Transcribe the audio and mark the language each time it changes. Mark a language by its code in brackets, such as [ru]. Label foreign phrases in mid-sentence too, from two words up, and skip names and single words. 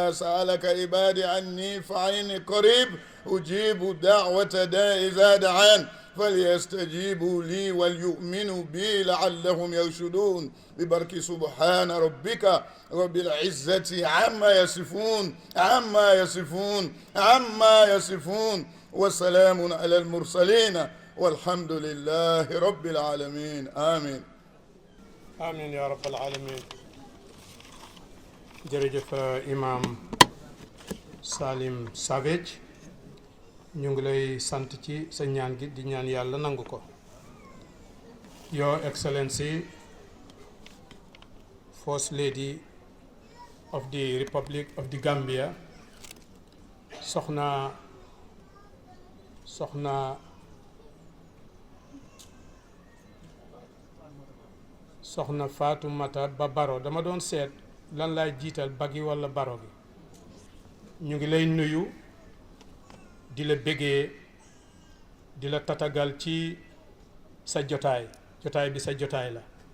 [ar] سألك عبادي عني فإني قريب أجيب دعوة داء إذا دعان فليستجيبوا لي وليؤمنوا بي لعلهم يرشدون ببرك سبحان ربك رب العزة عما يصفون وسلام على المرسلين والحمد لله رب العالمين آمين. آمين يا رب العالمين. [wo] jërëjëf imam Salim Savage ñu ngi lay sant ci sa ñaan gi di ñaan yàlla nangu ko. [en] Your Excellency First Lady of the Republic of the Gambia [wo] soxna soxna Fatoumata Ba Baro dama doon seet lan laay jiital bagi walla baro gi. ñu ngi lay nuyu di la bégee di la tatagal ci sa jotaay bi sa jotaay la.